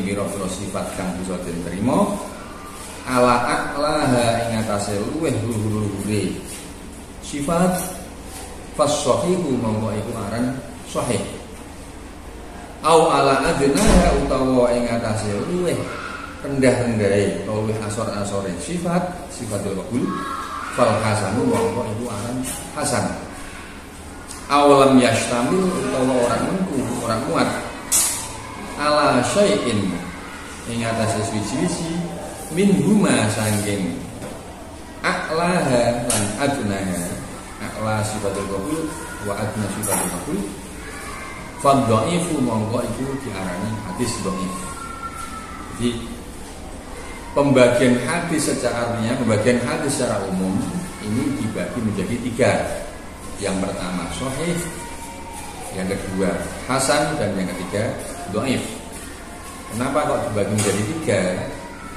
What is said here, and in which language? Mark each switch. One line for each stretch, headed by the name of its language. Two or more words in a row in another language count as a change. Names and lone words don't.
Javanese: pira-pira sifat kang bisa diterima,
Arabic: على أعلاها
Javanese: ing atase luweh luhur-luhure sifat, fasahihu mongko iku aran sahih,
Arabic: أو على أدناها
Javanese: utawa ing atase luweh rendah-rendahe utawa luweh asor-asore
Arabic: صفة القبول, فالحسن
Javanese: mongko iku aran hasan.
Arabic: أو لم يشتمل
Javanese: utawa orang mengku, orang muat
Arabic: على شيء
Javanese: ing atase suci-suci
Arabic: منهما
Javanese: sangking a'laha lan adnaha,
Arabic: أعلى صفة القبول وأدنى صفة القبول,
Javanese: fadhaifu mongko iku diarani hadis dhaif.
Indonesian: Jadi pembagian hadis secara umum ini dibagi menjadi 3. Yang pertama sahih, yang kedua hasan, dan yang ketiga dhaif. Kenapa kok dibagi menjadi 3?